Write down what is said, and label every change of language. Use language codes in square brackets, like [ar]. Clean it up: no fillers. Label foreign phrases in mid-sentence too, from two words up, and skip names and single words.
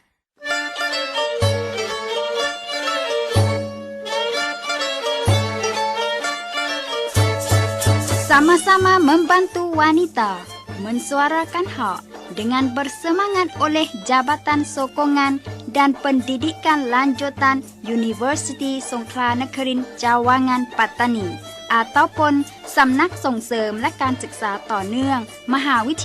[ms] Sama-sama membantu wanita mensuarakan hak dengan bersemangat oleh Jabatan Sokongan dan Pendidikan Lanjutan Universiti Songkla Negeri Cawangan Patani ataupun [th] สำนักส่งเสริมและการศึกษาต่อเนื่องมหาวิทยา